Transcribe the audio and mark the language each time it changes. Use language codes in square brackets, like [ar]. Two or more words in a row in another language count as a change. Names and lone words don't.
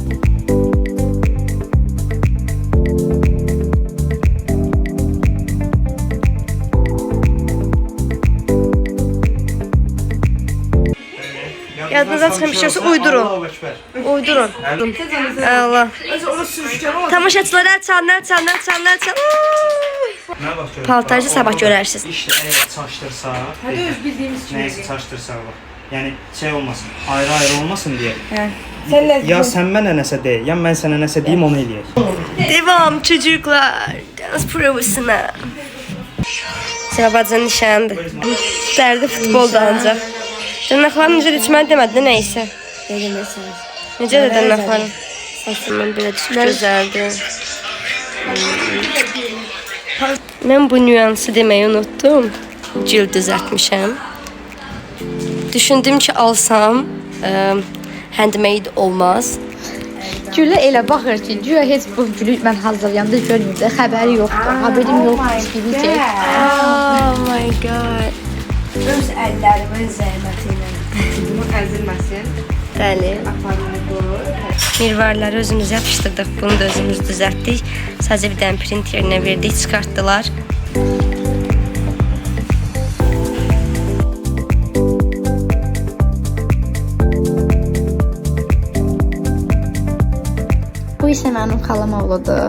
[az] Yadınıza çıxan bir şeysə uydurun. Uydurun. Allah. Tamaşaçılar əl çal. Paltarcı sabah görərsiniz. [tr] İşte eğer çaştırsa, hadi öz bildiğimiz için neyse çaştırsa bak. Yani şey olmasın, ayrı olmasın diye. [az] Ya sen mənə nəsə de, ya mən sənə nəsə deyim onu eləyək. [tr] Devam çocuklar. Dans provasına. [az] Seva bacının nişanıdır. Dərdi futbolda ancaq. Dırnaqlarım necə düşməni demədi də neysə. Necə də dırnaqlarım? Saçımın belə gözəldir. Mən bu nüansı deməyi unuttum. Cil düzəltmişəm. Düşündüm ki alsam handmade olmaz. Gülə elə baxır ki, güya heç bu gülü mən hazırlayanda görmürdə, xəbəri yoxdur, haberim yoxdur gibi ki. [en] Oh my god. [az] Öz əllərimin zəhməti ilə bunu əzilməsin. Bəli. Aparını qoy. Mirvarları özümüz yapışdırdıq. Bunu da özümüz düzəltdik. Sadəcə bir dənə print yerinə verdik, çıxartdılar. Bu isə mənim xalam oğludur.